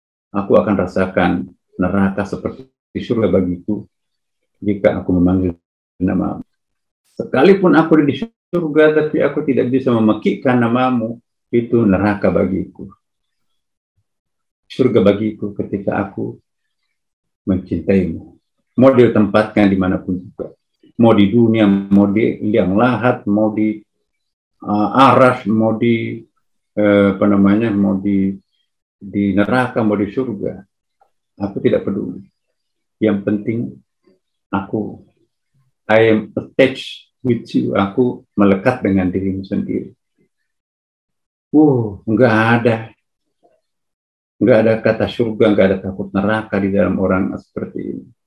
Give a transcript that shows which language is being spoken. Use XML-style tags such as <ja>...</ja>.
<id>Aku akan rasakan neraka seperti surga bagiku jika aku memanggil namamu. Sekalipun aku di surga, tapi aku tidak bisa memekikkan namamu, itu neraka bagiku. Surga bagiku ketika aku mencintaimu. Mau ditempatkan dimanapun juga. Mau di dunia, mau di liang lahat, mau di aras, mau di mau di neraka, mau di surga. Aku tidak peduli. Yang penting aku,</id> <en>I am attached with you.</en> <id>Aku melekat dengan dirimu sendiri. Enggak ada kata surga, enggak ada takut neraka di dalam orang seperti ini.</id>